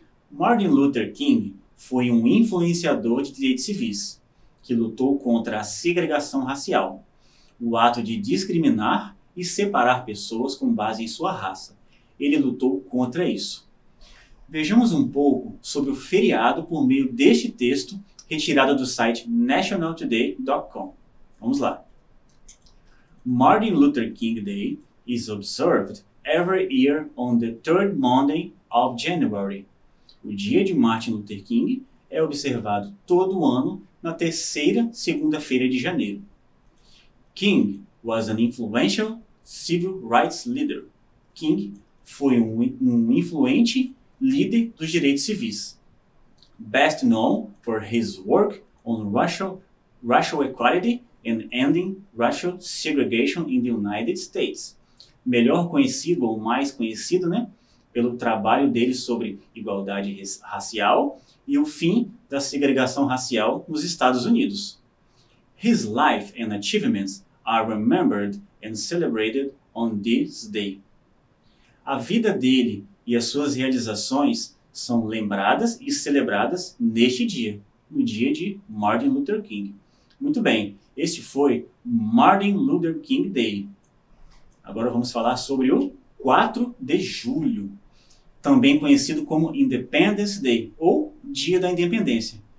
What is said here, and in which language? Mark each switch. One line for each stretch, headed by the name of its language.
Portuguese: Martin Luther King foi um influenciador de direitos civis, que lutou contra a segregação racial, o ato de discriminar e separar pessoas com base em sua raça. Ele lutou contra isso. Vejamos um pouco sobre o feriado por meio deste texto retirado do site nationaltoday.com. Vamos lá.
English: Martin Luther King Day is observed every year on the third Monday of January.
Portuguese: O dia de Martin Luther King é observado todo ano na terceira segunda-feira de janeiro.
English: King was an influential civil rights leader.
Portuguese: King foi um influente líder dos direitos civis.
English: Best known for his work on racial equality and ending racial segregation in the United States.
Portuguese: Melhor conhecido ou mais conhecido, pelo trabalho dele sobre igualdade racial e o fim da segregação racial nos Estados Unidos.
English: His life and achievements are remembered and celebrated on this day.
Portuguese: A vida dele e as suas realizações são lembradas e celebradas neste dia, no dia de Martin Luther King. Muito bem, este foi Martin Luther King Day. Agora vamos falar sobre o 4 de julho, também conhecido como Independence Day, ou Dia da Independência.